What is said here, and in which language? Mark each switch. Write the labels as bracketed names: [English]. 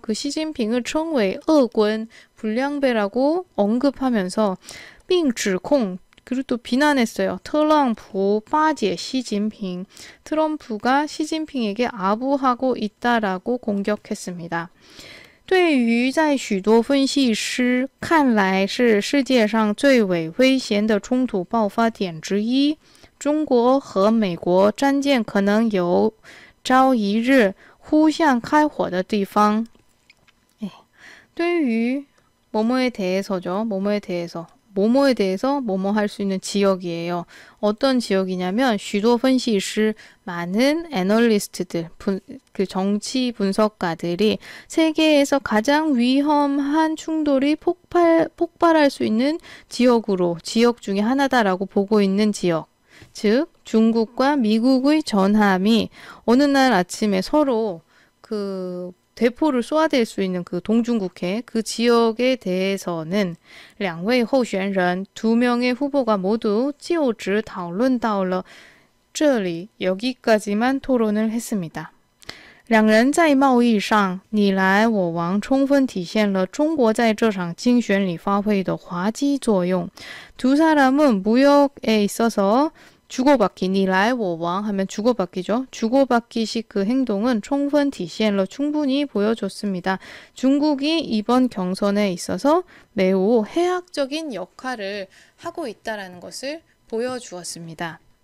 [Korean] 그 시진핑을称为 恶군 불량배라고 언급하면서 [Chinese] 并指控 [Korean] 그리고 또 비난했어요. 트럼프 빠지의 시진핑 트럼프가 시진핑에게 아부하고 있다라고 공격했습니다. [Chinese] 对于在许多分析师看来是世界上最为危险的冲突爆发点之一，中国和美国战舰可能有朝一日互相开火的地方。 [Korean] 对于뭐뭐에 대해서죠. 뭐뭐에 대해서 뭐뭐 할 수 있는 지역이에요. 어떤 지역이냐면 [Chinese] 许多分析师 [Korean] 많은 애널리스트들, 그 정치 분석가들이 세계에서 가장 위험한 충돌이 폭발할 수 있는 지역 중에 하나다라고 보고 있는 지역. 즉 중국과 미국의 전함이 어느 날 아침에 서로 그 대포를 쏘아댈 수 있는 그 동중국해 그 지역에 대해서는 [Chinese] 两位候选人 [Korean] 두 명의 후보가 모두 [Chinese] 就职讨论到了这里 [Korean] 여기까지만 토론을 했습니다. [Chinese] 两人在贸易上你来我往充分体现了中国在这场竞选里发挥的滑稽作用. [Korean] 두 사람은 무역에 있어서 주고받기, 니라이我往 하면 주고받기죠. 주고받기식 그 행동은 [Chinese] 充分体现了 [Korean] 충분히 보여줬습니다. 중국이 이번 경선에 있어서 매우 해악적인 역할을 하고 있다는 것을 보여주었습니다.